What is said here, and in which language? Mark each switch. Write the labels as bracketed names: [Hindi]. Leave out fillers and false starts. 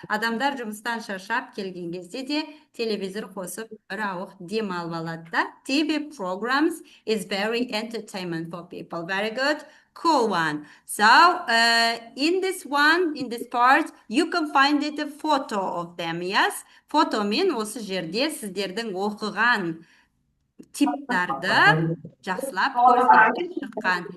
[Kazakh] Адамдар жұмыстан шаршап келген кезде де телевизор қосып бір ауық дем алып алады да. [English] TV programs is very entertainment for people. Very good. Cool one. So, in this part, you can find it a photo of them, yes? [Kazakh] Photo мен осы жерде сіздердің оқыған типтарды жақсылап көрсетіп шыққан.